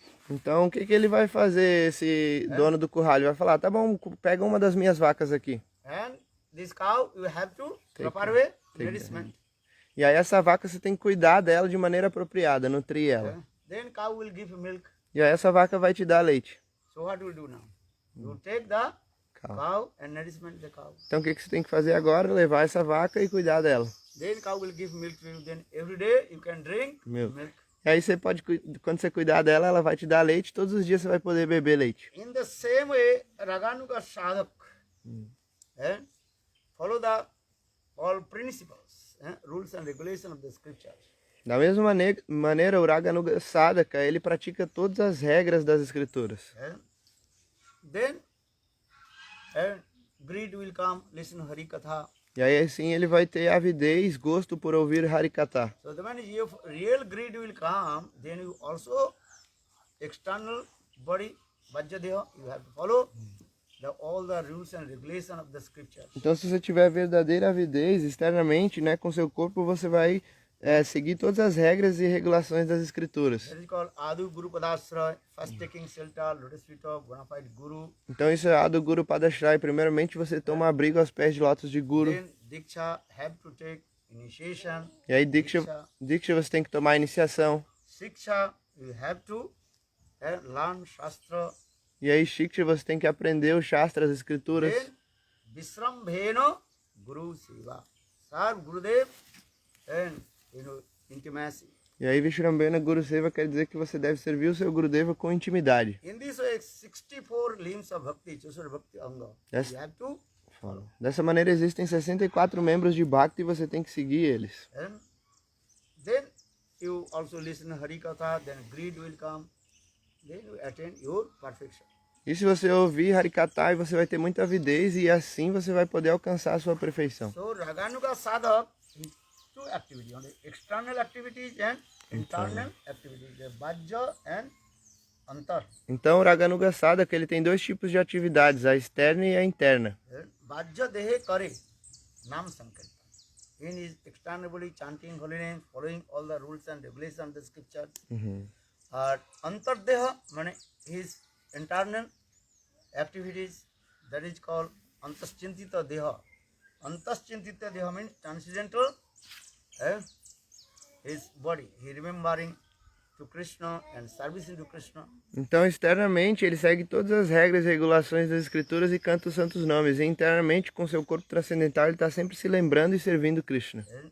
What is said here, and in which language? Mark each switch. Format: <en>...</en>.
<pt>Então, o que ele vai fazer, esse dono do curral? Ele vai falar, tá bom, pega uma das minhas vacas aqui.</pt> <en>And this cow you have to proper way nourishment.</en> <pt>E aí essa vaca você tem que cuidar dela de maneira apropriada, nutrir ela.</pt> <en>Then cow will give milk.</en> <pt>E aí essa vaca vai te dar leite.</pt> <en>So what will do now? You take the cow and nourishment the cow.</en> <pt>Então o que você tem que fazer agora? Levar essa vaca e cuidar dela.</pt> <en>Then cow will give milk to you. Then every day you can drink Milk. milk.</en> <pt>E aí você pode, quando você cuidar dela, ela vai te dar leite, todos os dias você vai poder beber leite.</pt> <en>In the same way, Raganuga Sadhak follow the all principles, rules and regulations of the scriptures.</en> <pt>Da mesma maneira, o Raganuga Sadhaka, ele pratica todas as regras das escrituras.</pt> <en>Then greed will come, listen Hari Katha.</en> <pt>E aí assim ele vai ter avidez, gosto por ouvir Harikatha.</pt> <en>So the man, if real greed will come, then you also external body, Vajjadeha, you have to follow all the rules and regulations of the scriptures.</en> <pt>Então se você tiver verdadeira avidez externamente, né, com seu corpo, você vai seguir todas as regras e regulações das escrituras.</pt> <en>That is called Adu Guru Padashraya, first taking shelter, lotus feet of bona fide Guru.</en> <pt>Então isso é Adu Guru Padashraya. Primeiramente você toma abrigo aos pés de lótus de Guru.</pt> <en>Then Diksha have to take initiation.</en> <pt>E aí Diksha você tem que tomar a iniciação.</pt> <en>Shiksha you have to learn Shastra.</en> <pt>E aí Shiksha você tem que aprender o Shastra, as escrituras.</pt> <en>Then Visrambhena Guru Seva. Serve Gurudev and intimacy.</en> <pt>E aí Vishrambhena Guru Seva quer dizer que você deve servir o seu Gurudeva com intimidade.</pt> <en>In this way, 64 limbs of Bhakti, Chusur Bhakti Anga. You have to follow.</en> <pt>Dessa maneira existem 64 membros de Bhakti e você tem que seguir eles.</pt> <en>And then you also listen Hari Katha, then greed will come. Then you attain your perfection.</en> <pt>E se você ouvir Harikatha, você vai ter muita avidez e assim você vai poder alcançar a sua perfeição.</pt> <en>So Raganuga Sadhak, two activities, only external activities and internal activities, the Bhajya and Antar.</en> <pt>Então o Raganuga Sadhaka ele tem dois tipos de atividades, a externa e a interna.</pt> <bn>Bhajya dehe kare, Nam Sankirtan.</bn> <en>In his externally chanting holy names, following all the rules and regulations of the scriptures. Antar deha, meaning his internal activities, that is called Antaschintita deha. Antaschintita deha means transcendental his body. He remembering to Krishna and servicing to Krishna.</en> <pt>Então externamente ele segue todas as regras e regulações das escrituras e canta os santos nomes. E internamente com seu corpo transcendental ele está sempre se lembrando e servindo Krishna.</pt>